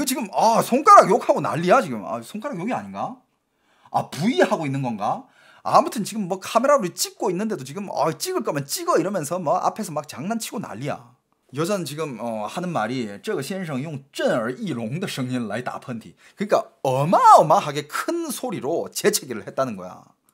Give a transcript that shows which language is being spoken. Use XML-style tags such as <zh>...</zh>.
<ko>이거 지금 손가락 욕하고 난리야 지금. 손가락 욕이 아닌가? V 하고 있는 건가? 아무튼 지금 뭐 카메라로 찍고 있는데도 지금 찍을 거면 찍어 이러면서 뭐 앞에서 막 장난치고 난리야. 여자는 지금 하는 말이</ko> <zh>这个先生用震耳欲聋的声音来打喷嚏.</zh> <ko>그러니까 어마어마하게 큰 소리로 재채기를 했다는 거야.</ko>